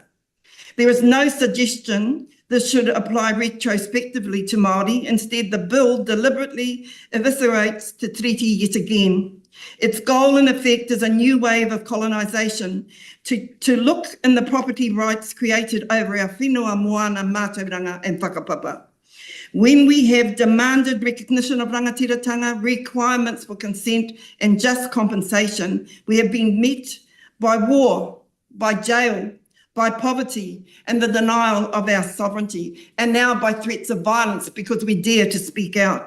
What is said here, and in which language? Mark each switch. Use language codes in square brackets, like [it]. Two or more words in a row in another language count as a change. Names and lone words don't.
[en] There is no suggestion this should apply retrospectively to Māori. Instead, the bill deliberately eviscerates Te Treaty yet again. Its goal, in effect, is a new wave of colonisation to look in the property rights created over our [mi] whenua, moana, mātauranga [en] and whakapapa. When we have demanded recognition of rangatiratanga, requirements for consent and just compensation, we have been met by war, by jail, by poverty and the denial of our sovereignty, and now by threats of violence because we dare to speak out.